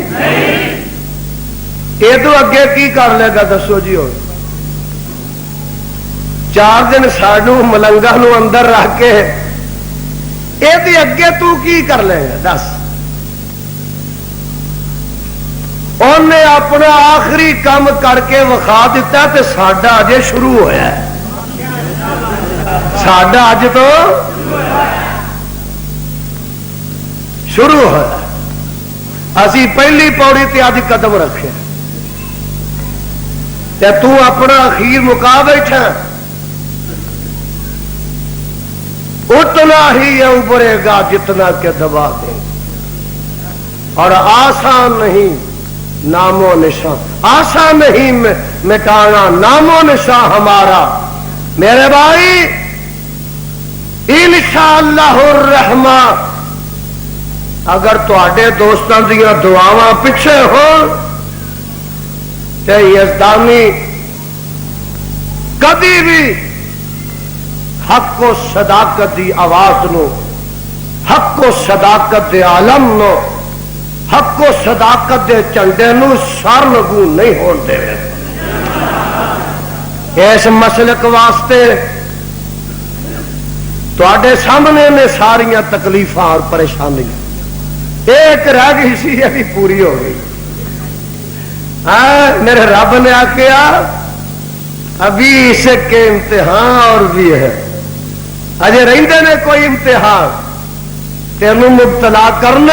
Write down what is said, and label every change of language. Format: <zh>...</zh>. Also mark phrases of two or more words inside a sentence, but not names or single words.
<pa>یہ تو اگے کی کر لے گا دسو جی؟ ہو 4 دن سانو ملنگا نو اندر رکھ کے یہ اگے تو کی کر لے گا دس؟ انہیں اپنا آخری کام کر کے وکھا دیتا تے ساڈا اجے شروع ہویا ہے. ساڈا اج تو شروع ہوا، اسی پہلی پوڑی تے اج قدم رکھے تے تو اپنا اخیر مکا بیٹھا.</pa> <ur>اتنا ہی ابھرے گا جتنا کہ دبا دے، اور آسان نہیں نام و نشان، آسان نہیں مٹانا نام و نشان ہمارا.</ur> <pa>میرے بھائی</pa> <ar>انشاءاللہ الرحمن</ar> <pa>اگر تواڈے دوستاں دیاں دعاواں پیچھے ہون تے یزدانی کبھی بھی حق و صداقت دی آواز نو، حق و صداقت دے عالم نو، حق و صداقت دے جھنڈے نو سر لگو نہیں ہون دے. اس مسلک واسطے تواڈے سامنے نے ساریاں تکلیفاں اور پریشانیاں، ایک رہ گئی سی یہ بھی پوری ہو گئی. میرے رب نے آخیا ابھی اس کے امتحان اور بھی ہے، اجے رہندے نے کوئی امتحان تینوں مبتلا کرنا.</pa>